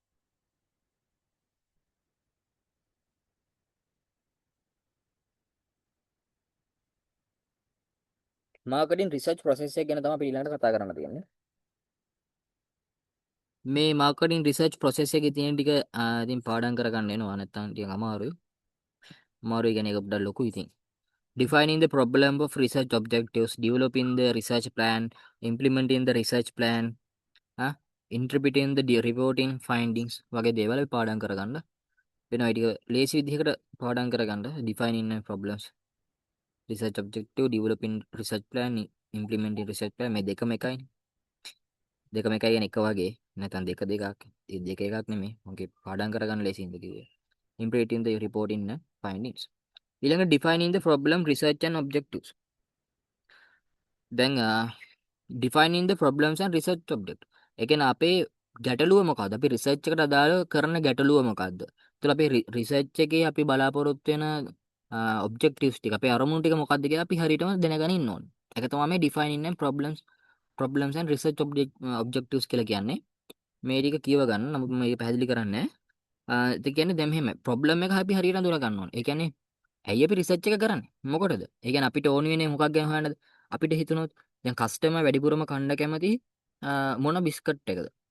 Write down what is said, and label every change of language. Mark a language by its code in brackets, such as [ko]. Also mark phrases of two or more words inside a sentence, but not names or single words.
[en] marketing research process [si] එක ගැන තමයි අපි ඊළඟට කතා කරන්න තියෙන්නේ. මේ [en] marketing research process [si] එකේ තියෙන ටික ඉතින් පාඩම් කරගන්න වෙනවා නැත්නම් ටිකක් අමාරුයි. අමාරුයි කියන්නේ ඒක පොඩ්ඩක් ලොකුයි ඉතින්. [en] Defining the problem of research objectives, developing the research plan, implementing the research plan, interpreting the reporting findings [si] වගේ දේවල් අපි පාඩම් කරගන්න වෙනවා. ඊට ලේසි විදිහකට පාඩම් කරගන්න [en] defining problems research objective, developing research plan, implementing research plan [si] මේ දෙකම එකයි. දෙකම එකයි කියන්නේ එක වගේ. නැත්නම් දෙක දෙකක්. ඒ දෙක එකක් නෙමෙයි. මොකද පාඩම් කරගන්න ලේසියින්ද කිව්වේ. [en] Implementing the reporting findings. ඊළඟ defining the problem research and objectives. දැන් defining the problems and research object. [si] ඒ කියන්නේ අපේ ගැටලුව මොකක්ද? අපි රිසර්ච් එකට අදාළ කරන ගැටලුව මොකක්ද? ඒතකොට අපේ රිසර්ච් එකේ අපි බලාපොරොත්තු වෙන ඔබ්ජෙක්ටිව්ස් ටික අපේ අරමුණු ටික මොකක්ද කියලා අපි හරියටම දැනගෙන ඉන්න ඕනේ. ඒක තමයි මේ [en] defining and problems and research objectives [si] කියලා කියන්නේ. මේ ටික කියව ගන්න. නමුත් මම මේක පැහැදිලි කරන්නේ නැහැ. ඒ කියන්නේ දැන් මෙහෙම ප්‍රොබ්ලම් එක අපි හරියට අඳුර ගන්න ඕනේ. ඒ කියන්නේ ඇයි අපි රිසර්ච් එක කරන්නේ? මොකටද? ඒ කියන්නේ අපිට ඕන වෙන්නේ මොකක් ගැන හොයන්නද? අපිට හිතුනොත් දැන් කස්ටමර් වැඩිපුරම කන්න කැමති මොන බිස්කට් එකද?